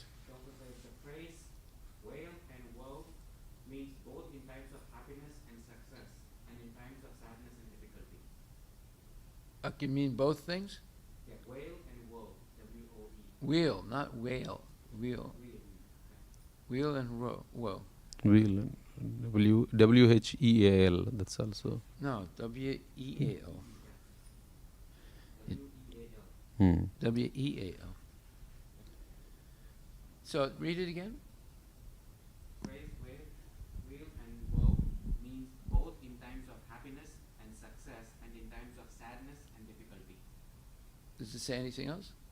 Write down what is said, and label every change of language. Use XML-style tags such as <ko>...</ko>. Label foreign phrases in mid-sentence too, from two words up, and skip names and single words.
<en>The phrase wail and woe means both in times of happiness and success, and in times of sadness and difficulty. Can mean both things? Yeah, wail and woe, W-O-E. Wheel, not whale. Wheel. Wheel and woe. Wheel, W-H-E-A-L, that's also. No, W-E-A-L. W-E-A-L. W-E-A-L. So read it again. Phrase wail and woe means both in times of happiness and success, and in times of sadness and difficulty. Does it say anything else?</en>